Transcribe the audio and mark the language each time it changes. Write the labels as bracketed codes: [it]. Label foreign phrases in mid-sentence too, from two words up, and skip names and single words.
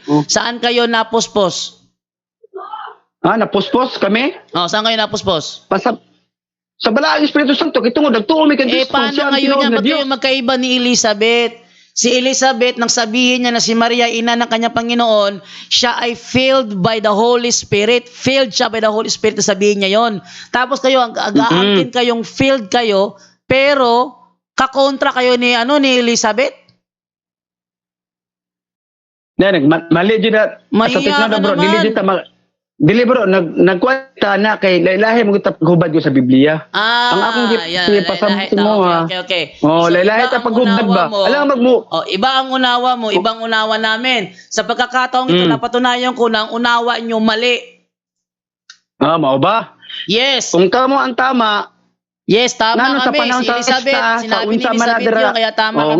[tl] Saan kayo napuspos? Napuspos kami? Saan kayo napuspos? [ceb] Sa balaang Espiritu Santo, kitungod nagtuo mi kay Kristo. [tl] Paano ngayon yan? Ba't kayo magkaiba ni Elizabeth? Si Elizabeth, nang sabihin niya na si Maria ina ng kanyang Panginoon, siya ay [en] filled by the Holy Spirit. Filled siya by the Holy Spirit, [tl] sabihin niya yon. Tapos kayo, agaangkin kayong filled kayo, pero kakontra kayo ni Elizabeth? Mali dyan na. Mahiya ka bro. naman. [ceb] Dili bro, nagkwenta na kay lahi mo kita paghubad ko sa Biblia. Ang akong lahi mo Okay. Lahi ta paghubad ba? [tl] Alam magmo. Iba ang unawa mo, ibang unawa namin. Sa pagkakataong ito, napatunayan ko na ang unawa nyo mali. [ceb] Mao ba? Yes. Kung kamo ang tama, yes, tama sa kami. panahon [tl] Si Elizabeth, sinabi ni Elizabeth yun, kaya tama kami.